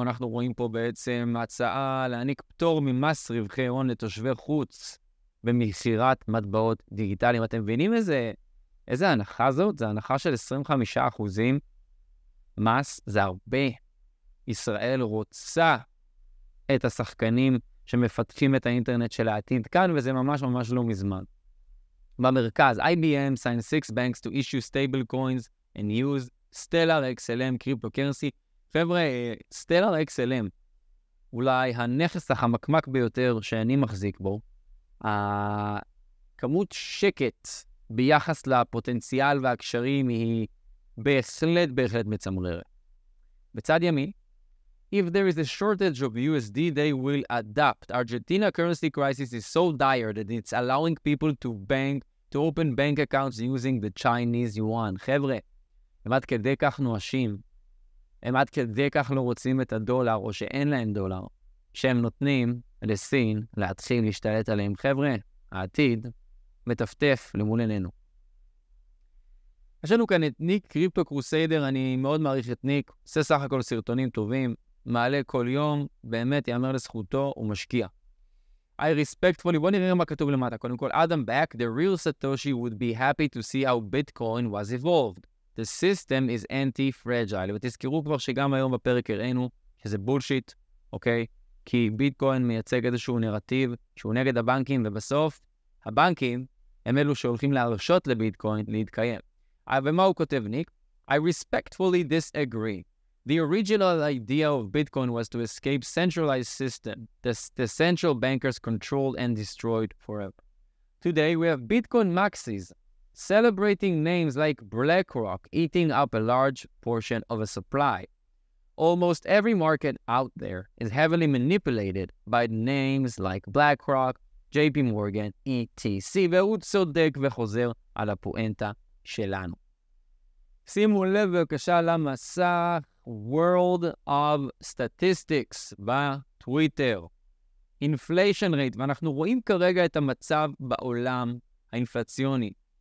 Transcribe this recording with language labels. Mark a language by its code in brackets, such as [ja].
[he] אנחנו רואים פה בעצם הצעה להעניק פטור ממס רווחי הון לתושבי חוץ במכירת מטבעות דיגיטליים. אתם מבינים איזה הנחה זאת? זה הנחה של 25%. מס זה הרבה. ישראל רוצה את השחקנים שמפתחים את האינטרנט של העתיד כאן, וזה ממש ממש לא מזמן. במרכז, [en] IBM signed 6 banks to issue stable coins and use Stellar XLM cryptocurrency. [he] חבר'ה, Stellar XLM, אולי הנכס החמקמק ביותר שאני מחזיק בו, הכמות שקט ביחס לפוטנציאל והקשרים היא בהחלט מצמררת. בצד ימין, [en] if there is a shortage of USD, they will adapt. Argentina currency crisis is so dire that it's allowing people to open bank accounts using the Chinese yuan. [he] חבר'ה, הם עד כדי כך נואשים, הם עד כדי כך לא רוצים את הדולר, או שאין להם דולר, שהם נותנים לסין להתחיל להשתלט עליהם. חבר'ה, העתיד מטפטף למול עינינו. יש לנו כאן את ניק קריפטו קרוסיידר, אני מאוד מעריך את ניק, עושה סך הכל סרטונים טובים, מעלה כל יום, באמת יאמר לזכותו, הוא משקיע. [en] I respectfully, [he] בוא נראה מה כתוב למטה. קודם כל, [en] Adam back, the real Satoshi would be happy to see how Bitcoin was evolved. The system is anti-fragile. [he] ותזכרו כבר שגם היום בפרק הראינו שזה בולשיט, אוקיי? כי ביטקוין מייצג איזשהו נרטיב שהוא נגד הבנקים, ובסוף הבנקים הם אלו שהולכים להרשות לביטקוין להתקיים. ומה הוא כותב, ניק? [en] I respectfully disagree. The original idea of Bitcoin was to escape centralized system. The central bankers controlled and destroyed forever. Today we have Bitcoin maxis celebrating names like BlackRock eating up a large portion of a supply. Almost every market out there is heavily manipulated by names like BlackRock, JP Morgan, etc. [he] והוא צודק וחוזר על הפואנטה שלנו. שימו לב בבקשה למסך World of Statistics בטוויטר. [en] Inflation rate, [he] ואנחנו רואים כרגע את המצב בעולם האינפלציוני.